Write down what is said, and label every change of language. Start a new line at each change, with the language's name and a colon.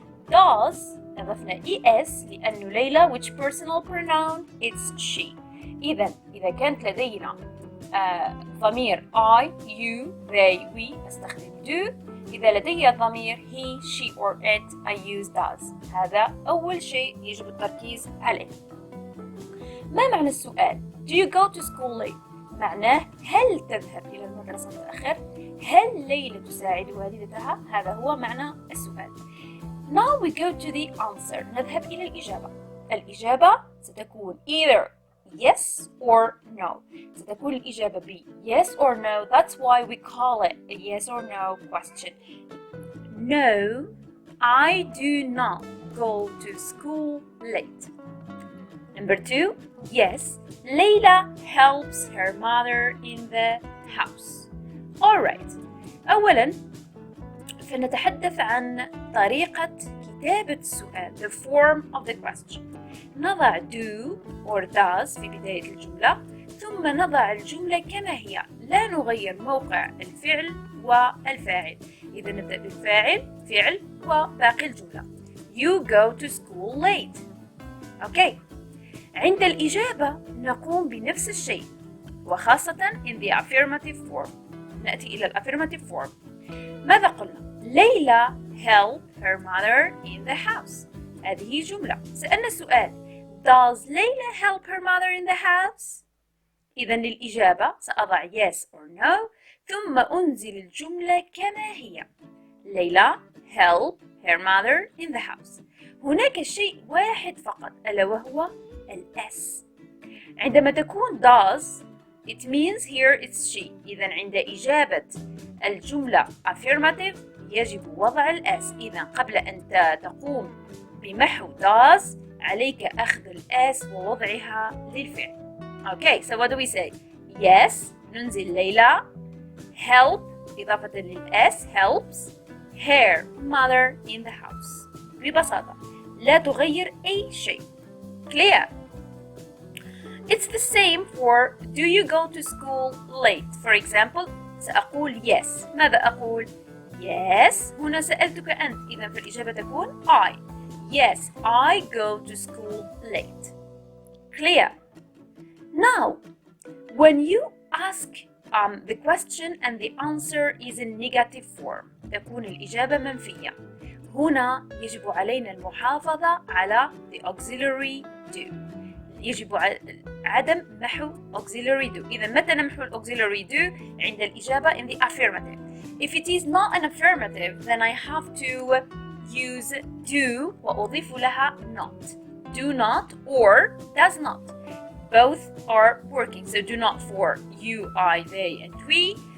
English: does
Arabic: أضفنا
English: es
Arabic: لأنه
English: Laila which personal pronoun it's she.
Arabic: إذا كانت لدينا ضمير
English: I, you, they, we
Arabic: أستخدم do. إذا لدي ضمير
English: he, she or it I use does.
Arabic: هذا أول شيء يجب التركيز عليه. ما معنى السؤال؟
English: Do you go to school late؟
Arabic: معناه هل تذهب إلى المدرسة متأخر؟ هل ليلى تساعد والدتها؟ هذا هو معنى السؤال.
English: Now we go to the answer.
Arabic: نذهب إلى الإجابة. الإجابة ستكون
English: either yes or no.
Arabic: ستكون الإجابة ب
English: yes or no. That's why we call it a yes or no question. No, I do not go to school late. Number 2, yes, Layla helps her mother in the house. Alright.
Arabic: أولاً فنتحدث عن طريقة كتابة السؤال,
English: the form of the question.
Arabic: نضع
English: do or does
Arabic: في بداية الجملة، ثم نضع الجملة كما هي، لا نغير موقع الفعل والفاعل. إذا نبدأ بالفاعل، فعل، وباقي الجملة.
English: You go to school late. Okay.
Arabic: عند الإجابة نقوم بنفس الشيء، وخاصة
English: in the affirmative form.
Arabic: نأتي إلى
English: affirmative form.
Arabic: ماذا قلنا؟
English: Laila help her mother in the house.
Arabic: هذه جملة. سألنا السؤال
English: Does Layla help her mother in the house؟
Arabic: إذا للإجابة سأضع
English: yes or no،
Arabic: ثم أنزل الجملة كما هي.
English: Laila help her mother in the house.
Arabic: هناك شيء واحد فقط ألا وهو الS. عندما تكون
English: does it means here it's she.
Arabic: إذا عند إجابة الجملة affirmative يجب وضع الS. إذا قبل أن تقوم بمحو does عليك أخذ الS ووضعها للفعل.
English: Okay, so what do we say?
Arabic: Yes, ننزل ليلى.
English: Help
Arabic: إضافة للS
English: helps her mother in the house.
Arabic: ببساطة لا تغير أي شيء. Clear?
English: It's the same for do you go to school late? For example,
Arabic: سأقول
English: yes.
Arabic: ماذا أقول؟ Yes. هنا سألتك أنت. إذا فالإجابة تكون
English: I. Yes, I go to school late. Clear? Now, when you ask the question and the answer is in negative form,
Arabic: تكون الإجابة منفية. هنا يجب علينا المحافظة على
English: the auxiliary do.
Arabic: يجب عدم محو auxiliary do. إذا متى نمحو auxiliary do؟ عند الإجابة
English: in the affirmative. If it is not an affirmative, then I have to use do
Arabic: وأضيف لها
English: not. Do not or does not. both are working. So do not for you, I, they and we.